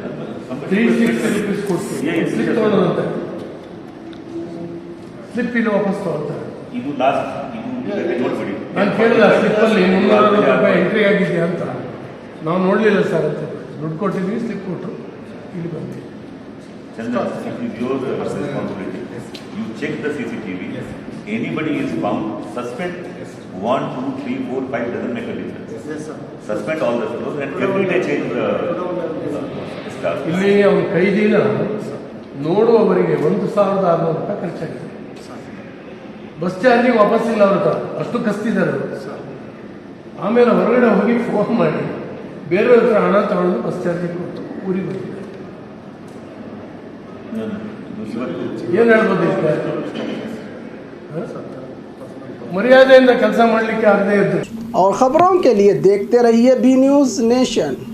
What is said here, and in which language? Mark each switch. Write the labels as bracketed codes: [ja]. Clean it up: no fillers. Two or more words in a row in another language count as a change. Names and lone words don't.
[kn] 360 ರೂಪೀಸ್ ಕೊಡ್ತೀವಿ. ಸ್ಲಿಪ್ ತೊಗೊಳ್ಳೋದಂತೆ ಸ್ಲಿಪ್ ಇಲ್ಲಿ ವಾಪಸ್ ತೊಗೊಳ್ತಾರೆ. ಇದು ಲಾಸ್ಟ್ ಇದು ನೋಡ್ಬಿಡಿ. ನಾನು ಕೇಳಿಲ್ಲ ಸ್ಲಿಪ್ಪಲ್ಲಿ 360 ರೂಪಾಯಿ ಎಂಟ್ರಿ ಆಗಿದೆಯಾ ಅಂತ. ನಾವು ನೋಡಲಿಲ್ಲ ಸರ್ ಅಂತ ದುಡ್ಡು ಕೊಟ್ಟಿದ್ವಿ. ಸ್ಲಿಪ್ ಕೊಟ್ಟರು ಇಲ್ಲಿ ಬಂದ್ವಿ. [en] Chandan, it is your responsibility. You check the CCTV. Anybody is found, suspend 1, 2, 3, 4, 5 doesn't make a difference. Yes, sir. Suspend all the fellows and every day change the staff. [kn] ಇಲ್ಲಿ ಅವನ ಕೈದಿನ ನೋಡುವವರಿಗೆ 1,600 ರೂಪಾಯಿ ಖರ್ಚಾಗಿದೆ. ಬಸ್ ಚಾರ್ಜಿಗೆ ವಾಪಸ್ ಇಲ್ಲ ಅವ್ರ ಹತ್ರ ಅಷ್ಟು ಕಸ್ತಿದ್ದಾರೆ. ಆಮೇಲೆ ಹೊರಗಡೆ ಹೋಗಿ ಫೋನ್ ಮಾಡಿ ಬೇರೆಯವ್ರ ಹತ್ರ ಹಣ ತಗೊಂಡು ಬಸ್ ಚಾರ್ಜಿಗೆ ಕೊಟ್ಟು ಊರಿಗೆ ಬಂದಿದ್ದಾರೆ. ಏನು ಹೇಳ್ಬೋದು ಇದಕ್ಕೆ? ಮರ್ಯಾದೆಯಿಂದ ಕೆಲಸ ಮಾಡಲಿಕ್ಕೆ ಆಗದೆ ಇದ್ದು। [hi] और खबरों के लिए देखते रहिए बी न्यूज नेशन।